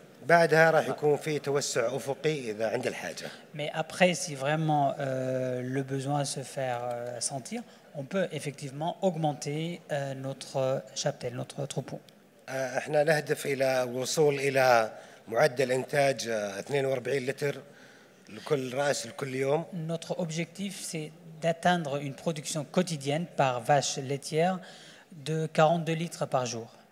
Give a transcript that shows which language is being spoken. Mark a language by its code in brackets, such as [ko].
[ar] بعدها راح يكون في توسع أفقي إذا عند الحاجة. [fr] Mais après, si vraiment le besoin se fait sentir, on peut effectivement augmenter notre cheptel, notre troupeau. [ar] احنا نهدف إلى الوصول إلى معدل إنتاج 42 لتر لكل رأس لكل يوم. [fr] Notre objectif, c'est d'atteindre une production quotidienne par vache laitière de 42 litres par jour.